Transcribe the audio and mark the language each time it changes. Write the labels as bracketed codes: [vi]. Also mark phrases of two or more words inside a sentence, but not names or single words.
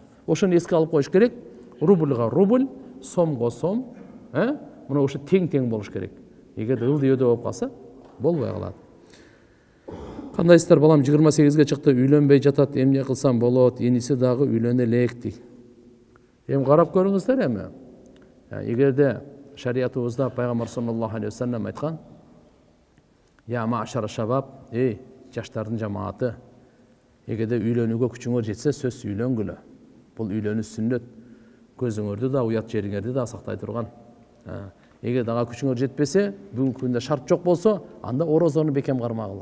[ky] Ошону эске алып коюш керек. Рубльга рубль, сомго сом, мына ошо тең болуш керек. Эгер ылдый болуп калса, болбой калат. Кандайсыздар, балам 28ге чыкты, үйлөнбөй жатат, эмне кылсам болот? Эниси дагы үйлөнө элек дейт. Эми карап көрүңүздөр эми. Эгерде шариятыбызда Пайгамбар [ar] صلى الله عليه وسلم [ky] айткан: [ar] "يا معشر الشباب, [ky] жаштардын жамааты, эгерде үйлөнүүгө күчүңөр жетсе, сөз үйлөнгүлө. Бул үйлөнүү сүннөт. көзүңөрдү да уят жериңерди да сактай турган. Эгер дага күчүңөр жетпесе, бүгүнкү күндө шарт жок болсо, анда орозону бекем кармагыла.